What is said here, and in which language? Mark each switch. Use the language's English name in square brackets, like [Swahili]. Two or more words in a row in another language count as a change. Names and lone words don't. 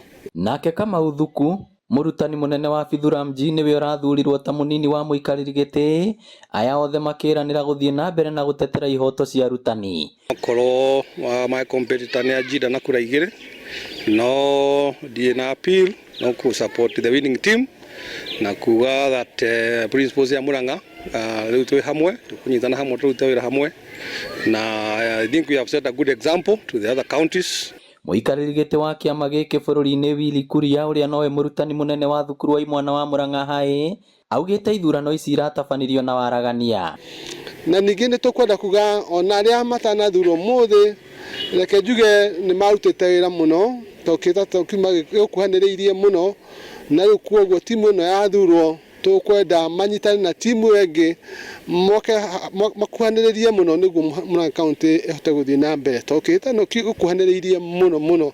[Kikuyu] Nake Kamau Thuku mũrutani mũnene wa Bithura mji nĩwe ũrathurirwo ta mũnini wa mũikarĩri gĩtĩ, aya othe makĩranĩra gũthiĩ na mbere na gũtetera ihoto cia arutani. Korwo [English] my competitor [Kikuyu] nĩ ajida na kura 2 no ndiĩ na appeal no ku [English] support the winning team [Kikuyu] na kuga [English] that principals [Kikuyu] ya Murang'a rĩu twĩ hamwe tũkunyitana hamwe tũrute wĩra hamwe na [English] I think we have set a good example to the other counties. [Kikuyu] Mũikarĩri gĩtĩ wa kĩama gĩkĩ bũrũri-inĩ Willy Kuria ũrĩa nowe mũrutani mũnene wa thukuru wa Imwana wa Murang'a High augĩte ithurano ici iratabanirio na waragania. Na ningĩ nĩ tũkwenda kuga ona arĩa matanathurwo mũthĩ reke njuge nĩ marutĩte wĩra mũno tũkiuma gũkuhanĩrĩirie mũno na rĩu kuoguo timu ĩno yathurwo tũkwenda manyitane na timu ĩngĩ makuhanĩrĩrie mũno nĩguo Murang'a County ĩhote gũthiĩ na mbere tũkĩte no gũkuhanĩrĩirie mũno.